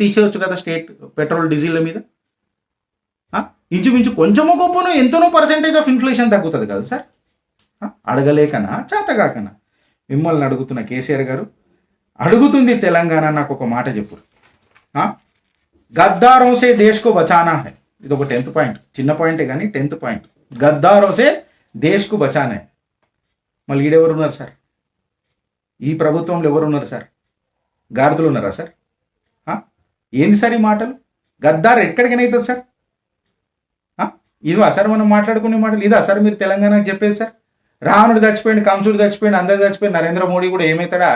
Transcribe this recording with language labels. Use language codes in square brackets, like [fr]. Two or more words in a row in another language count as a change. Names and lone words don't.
[te] తీసేయచ్చు కదా [en] state petrol diesel [te] మీద. ఇంచుమించు కొంచెమో గొప్పనో ఎంతనో [en] percentage of inflation [te] తగ్గుతుంది కదా సార్. అడగలేకనా చేతగాకనా? మిమ్మల్ని అడుగుతున్న కేసీఆర్ గారు, అడుగుతుంది తెలంగాణ. నాకు ఒక మాట చెప్పు. [hi] गद्दारों से देश को बचाना है. [te] ఇది ఒక [en] 10th point, [te] చిన్న పాయింటే కానీ [en] 10th point. [hi] गद्दारों से देश को बचाना है. [te] మళ్ళీ ఈడెవరు ఉన్నారు సార్? ఈ ప్రభుత్వంలో ఎవరు ఉన్నారు సార్? గాడిదలు ఉన్నారా సార్? ఏంది సార్ ఈ మాటలు? గద్దారు ఎక్కడికైనా అవుతుంది సార్? ఇదివా సార్ మనం మాట్లాడుకునే మాటలు? ఇదా సార్ మీరు తెలంగాణకు చెప్పేది సార్? రావణుడు చచ్చిపోయింది, కంసుడు చచ్చిపోయింది, అందరు చచ్చిపోయింది, నరేంద్ర మోడీ కూడా ఏమవుతాడా?